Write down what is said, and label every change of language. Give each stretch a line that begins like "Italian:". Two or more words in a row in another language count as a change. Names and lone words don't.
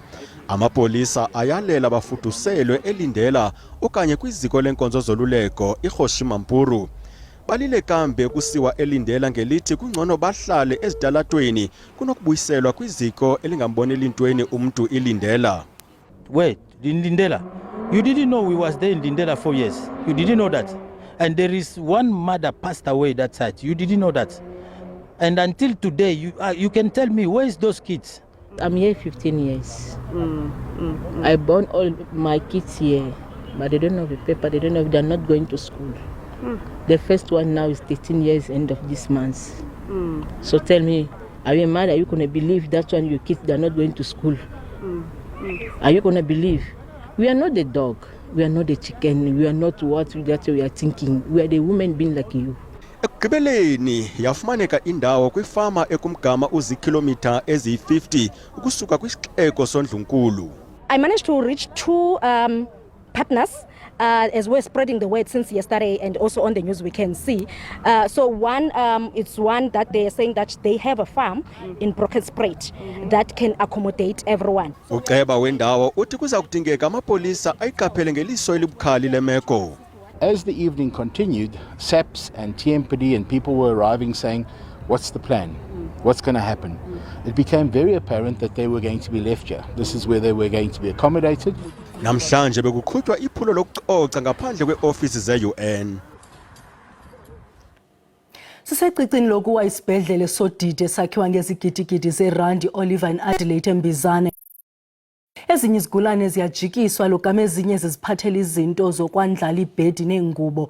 Xhosa: Amapolisa ayalela bafuduselwe elindela okanye kwiziko lenkonzo zoluleko iHoshimampuru. Balile kambe kusiwa elindela ngelithi kungcono bahlale ezitalatweni kunokubuyiselwa kwiziko elingamboneli intweni umntu ilindela.
English: Wait, Lindela, you didn't know we was there in Lindela 4 years. You didn't know that. And there is one mother passed away that side. You didn't know that. And until today, you can tell me, where is those kids? I'm here 15 years. I born all my kids here, but they don't have the paper. They don't know, they're not going to school. The first one now is 13 years, end of this month. So tell me, are you mad? Are you going to believe that one your kids, they're not going to school? Are you going to believe? We are not the dog. We are not the chicken. We are not what that we are thinking. We are the women being like you.
Xhosa: Ekugqibeleni yafumaneka indawo kwifama ekumgama uzikilometha eziyi-50 ukusuka kwisixeko sondlunkulu.
English: I managed to reach two partners as we're spreading the word since yesterday, and also on the news we can see. So one, it's one that they are saying that they have a farm in Brockenspruit that can accommodate everyone.
Xhosa: Uceba wendawo uthi kuza kudingeka amapolisa ayiqaphele ngeliso elibukhali lemeko.
English: As the evening continued, SAPS and TMPD and people were arriving saying, what's the plan? What's going to happen? It became very apparent that they were going to be left here. This is where they were going to be accommodated.
Xhosa: Namhlanje bekuqhutywa iphulo lokucoca ngaphandle kweofisi ze-UN. Sisecicini lokuwa isibhedlele sodide sakhiwa ngezigidigidi zerandi Oliver and Adelaide Mbizana. Ezinye izigulane ziyajikiswa lokama ezinye ziziphathela izinto zokwandlala ibhedi nengubo.